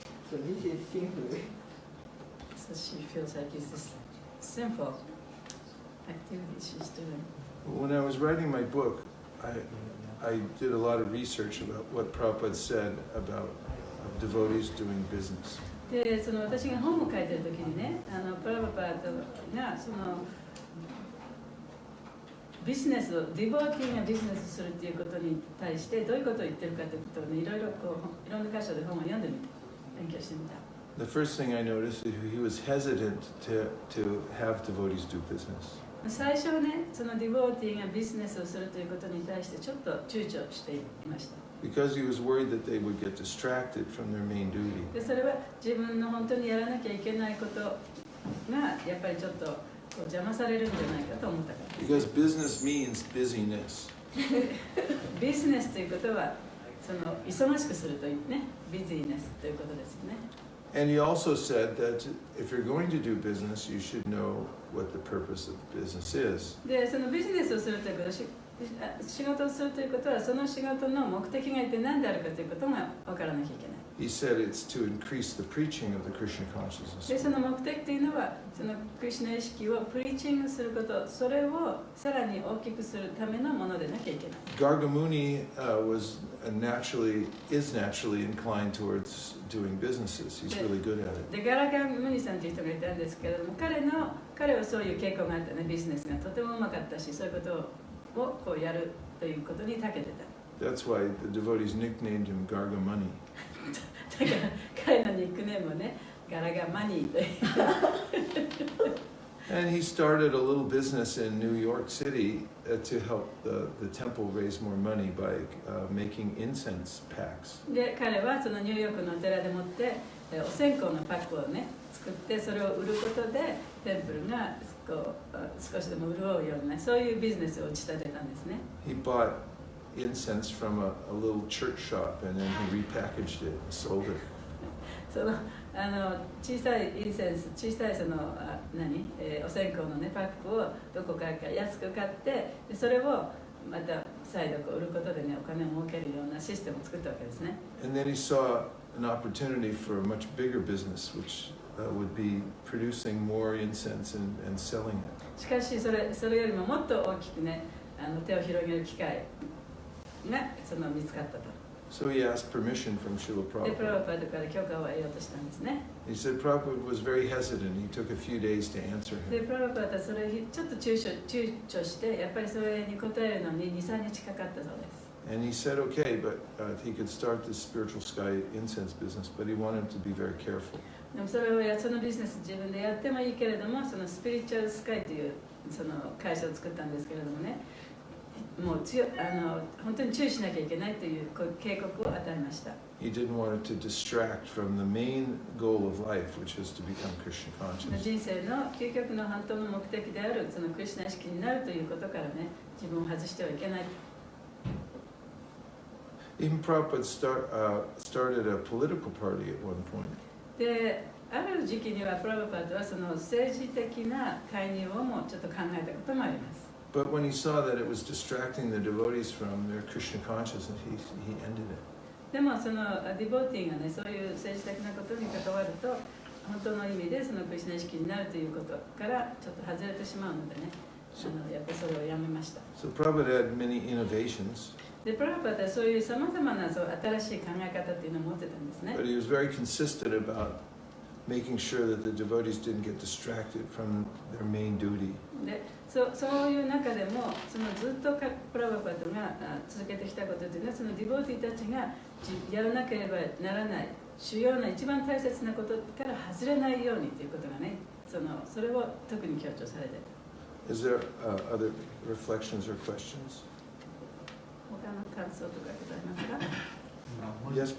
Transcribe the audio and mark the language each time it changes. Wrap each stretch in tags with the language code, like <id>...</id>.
<en>So this is sinful. So she feels like it's this sinful activity she's doing. When I was writing my book, I did a lot of research about what Prabhupada said about devotees doing business.</en> <ja>で、その私が本を書いてる時にね、プラバパートがそのビジネスをディボーティーがビジネスするっていうことに対してどういうことを言ってるかということをね、いろんな箇所で本を読んでみて勉強してみた。</ja> <en>The first thing I noticed is he was hesitant to have devotees do business.</en> <ja>最初はね、そのディボーティーがビジネスをするということに対してちょっと躊躇していました。</ja> <en>Because he was worried that they would get distracted from their main duty.</en> <ja>で、それは自分の本当にやらなきゃいけないことがやっぱりちょっと邪魔されるんじゃないかと思ったから。</ja> <en>Because business means busyness.</en> <ja>ビジネスということはその忙しくするというね、ビジネスということですよね。</ja> <en>And he also said that if you're going to do business, you should know what the purpose of business is.</en> <ja>で、そのビジネスをするということ仕事をするということは、その仕事の目的が一体何であるかということが分からなきゃいけない。</ja> <en>He said it's to increase the preaching of the Krishna</en> <ja>で、その目的というのは、そのクリシュナ意識をプリーチングすること、それをさらに大きくするためのものでなきゃいけない。</ja> <en>Gargamuni is naturally inclined towards doing businesses. He's really good at it.</en> <ja>で、ガラガン・ムニさんという人がいたんですけれども、彼はそういう傾向があったね。ビジネスがとてもうまかったし、そういうことをこうやるということに長けてた。</ja> <en>That's why the devotees nicknamed him Gargamuni.</en> <ja>だから彼のニックネームをね、ガラガンマニーという。</ja> <en>And he started a little business in New York City to help the temple raise more money by making incense packs.</en> <ja>で、彼はそのニューヨークのお寺でもってお線香のパックをね、作ってそれを売ることでテンプルがこう少しでも潤うような、そういうビジネスを打ち立てたんですね。</ja> <en>He bought incense from a little church shop and then he repackaged it and sold it.</en> <ja>その小さいインセンス、小さいそのお線香のねパックをどこからか安く買って、でそれをまた再度こう売ることでねお金を儲けるようなシステムを作ったわけですね。</ja> <en>And then he saw an opportunity for a much bigger business, which would be producing more incense and selling it.</en> <ja>しかしそれよりももっと大きくね手を広げる機会が見つかったと。</ja> <en>So he asked permission from Srila</en> <ja>で、プラ</ja> <en>Prabhupada.</en> <ja>バパードから許可を得ようとしたんですね。</ja> <en>He said Prabhupada was very hesitant. He took a few days to answer</en> <ja>で、</ja> <en>him.</en> <ja>プラバパードはそれちょっと躊躇して、やっぱりそれに答えるのに2、3日かかったそうです。</ja> <en>And he said okay, but he could start the spiritual sky incense business, but he wanted to be very careful.</en> <ja>でもそのビジネス自分でやってもいいけれども、そのスピリチュアルスカイというその会社を作ったんですけれどもね、もう本当に注意しなきゃいけないという警告を与えました。</ja> <en>He didn't want it to distract from the main goal of life, which is to become Krishna conscious.</en> <ja>人生の究極の本当の目的であるそのクリシュナ意識になるということからね、自分を外してはいけない。</ja> <en>Even Prabhupada started a political party at one point.</en> <ja>で、ある時期にはプラバパードはその政治的な介入をもちょっと考えたこともあります。</ja> <en>But when he saw that it was distracting the devotees from their Krishna consciousness, he ended it.</en> <ja>でもそのディボーティーがね、そういう政治的なことに関わると、本当の意味でそのクリシュナ意識になるということからちょっと外れてしまうのでね、やっぱりそれをやめました。</ja> <en>So Prabhupada had many innovations,</en> <ja>で、プラバパードはそういうさまざまな新しい考え方っていうのを持ってたんですね。</ja> <en>but he was very consistent about making sure that the devotees didn't get distracted from their main duty.</en> <ja>で、そういう中でもずっとプラバパードが続けてきたことというのは、そのディボーティーたちがやらなければならない主要な一番大切なことから外れないようにということがね、それを特に強調されていた。</ja> <en>Is there other reflections or questions?</en> <ja>他の感想とかございますか？</ja>